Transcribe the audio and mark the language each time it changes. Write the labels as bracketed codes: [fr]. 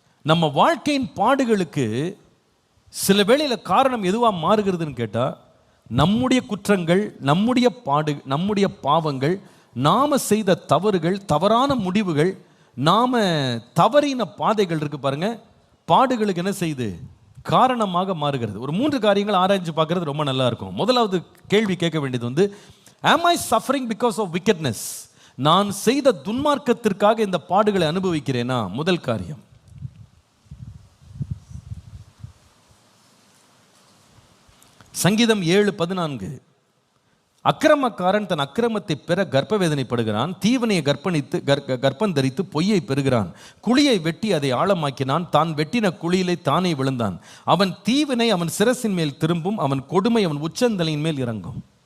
[ta] நம்ம வாழ்க்கையின் பாடுகளுக்கு சில வேளையில் காரணம் எதுவாக மாறுகிறதுன்னு கேட்டால், நம்முடைய குற்றங்கள், நம்முடைய பாவங்கள், நாம் செய்த தவறுகள், தவறான முடிவுகள், நாம் தவறின பாதைகள் இருக்கு பாருங்க, பாடுகளுக்கு என்ன செய்யுது? காரணமாக மாறுகிறது. ஒரு 3 காரியங்கள் ஆராய்ச்சி பார்க்கறது ரொம்ப நல்லா இருக்கும். முதலாவது கேள்வி கேட்க வேண்டியது வந்து, [en] am I suffering because of wickedness? [ta] நான் செய்த துன்மார்க்கத்திற்காக இந்த பாடுகளை அனுபவிக்கிறேனா? முதல் காரியம். சங்கீதம் 7:14, அக்கிரமக்காரன் தன் அக்கிரமத்தை பெற கர்ப்ப வேதனைப்படுகிறான், தீவனையை கர்ப்பம் தரித்து பொய்யை பெறுகிறான், குழியை வெட்டி அதை ஆழமாக்கினான், தான் வெட்டின குழியிலே தானே விழுந்தான், அவன் தீவினை அவன் சிரசின் மேல் திரும்பும், அவன் கொடுமை அவன் உச்சந்தலையின் மேல் இறங்கும்.